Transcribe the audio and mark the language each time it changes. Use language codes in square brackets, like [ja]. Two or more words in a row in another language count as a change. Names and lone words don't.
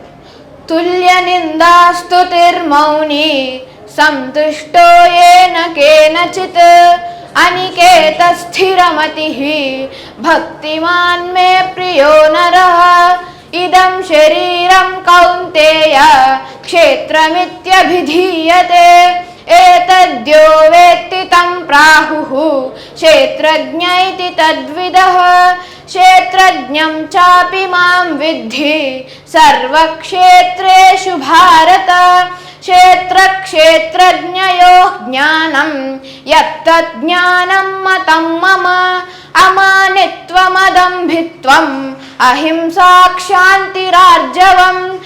[sa] తుల్య నిందాస్తుతిర్మౌని సంతుష్టో ఏన కేనచిత్ అనికేత స్థిరమతిః భక్తిమాన్ మే ప్రియో నరః ఇదం శరీరం కౌంతేయ క్షేత్రమిత్యభిధీయతే ఏతద్యో వేత్తి తం ప్రాహుః క్షేత్రజ్ఞ ఇతి తద్విదః क्षेत्रज्ञं चापि मां विद्धि सर्वक्षेत्रेषु भारत क्षेत्रक्षेत्रज्ञयोः ज्ञानं यत्तज्ज्ञानं मतं मम अमानित्वमदम्भित्वम् अहिंसा क्षान्तिरार्जवम्